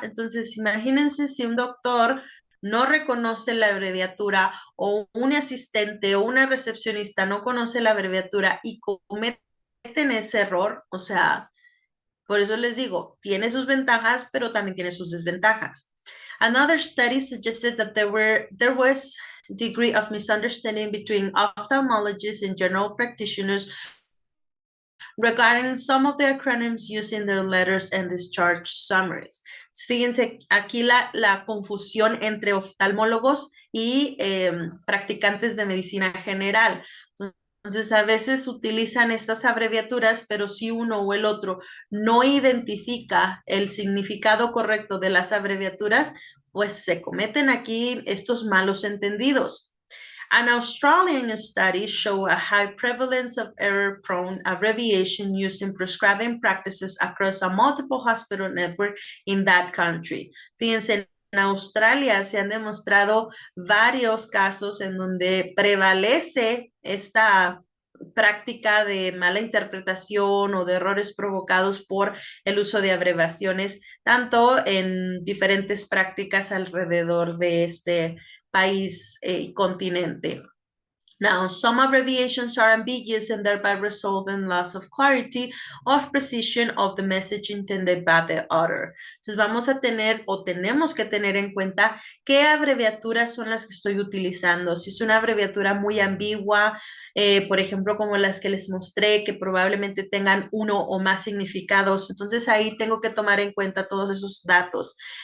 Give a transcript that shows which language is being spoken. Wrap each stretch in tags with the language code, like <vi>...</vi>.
<es>Entonces, imagínense si un doctor no reconoce la abreviatura o un asistente o una recepcionista no conoce la abreviatura y cometen ese error, o sea, por eso les digo, tiene sus ventajas, pero también tiene sus desventajas.</es> <en>Another study suggested that there was degree of misunderstanding between ophthalmologists and general practitioners regarding some of the acronyms used in their letters and discharge summaries.</en> <es>Fíjense aquí la confusión entre oftalmólogos y practicantes de medicina general. Entonces, a veces utilizan estas abreviaturas, pero si uno o el otro no identifica el significado correcto de las abreviaturas, pues se cometen aquí estos malos entendidos.</es> <en>An Australian study showed a high prevalence of error-prone abbreviation used in prescribing practices across a multiple hospital network in that country.</en> <es>Fíjense, en Australia se han demostrado varios casos en donde prevalece esta práctica de mala interpretación o de errores provocados por el uso de abreviaciones, tanto en diferentes prácticas alrededor de este país y continente.</es> <en>Now, some abbreviations are ambiguous and thereby result in loss of clarity of precision of the message intended by the author.</en> <es>Entonces vamos a tener o tenemos que tener en cuenta qué abreviaturas son las que estoy utilizando. Si es una abreviatura muy ambigua, por ejemplo, como las que les mostré, que probablemente tengan uno o más significados, entonces ahí tengo que tomar en cuenta todos esos datos.</es>